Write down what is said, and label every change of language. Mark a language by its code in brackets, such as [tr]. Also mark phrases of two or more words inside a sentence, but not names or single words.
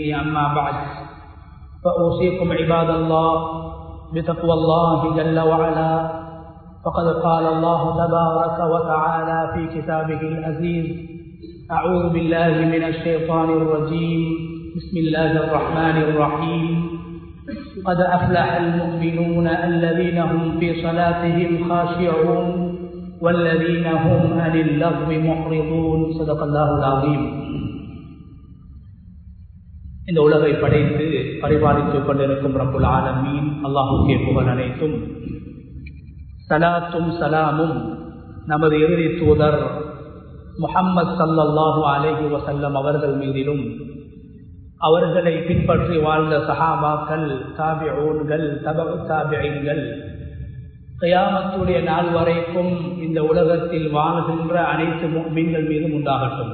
[ar] أما بعد، فأوصيكم عباد الله بتقوى الله جل وعلا، فقد قال الله تبارك وتعالى في كتابه العزيز: أعوذ بالله من الشيطان الرجيم، بسم الله الرحمن الرحيم. قد أفلح المؤمنون الذين هم في صلاتهم خاشعون والذين هم عن اللغو معرضون. صدق الله العظيم. [ta] இந்த உலகை படைத்து பரிபாலித்துக் கொண்டிருக்கும் [ar] رب العالمين [ta] அல்லாஹ்வுக்கே புகழ் அனைத்தும். சலாத்தும் சலாமும் நமது இறுதி தூதர் முஹம்மது [ar] صلى الله عليه وسلم [ta] அவர்கள் மீதிலும், அவர்களை பின்பற்றி வாழ்ந்த சஹாபாக்கள், தாபிஊன்கள், தபஉ தாபிஈன்கள், கியாமத்துடைய நாள் வரைக்கும் இந்த உலகத்தில் வாழ்கின்ற அனைத்து முஃமின்கள் மீதும் உண்டாகட்டும்.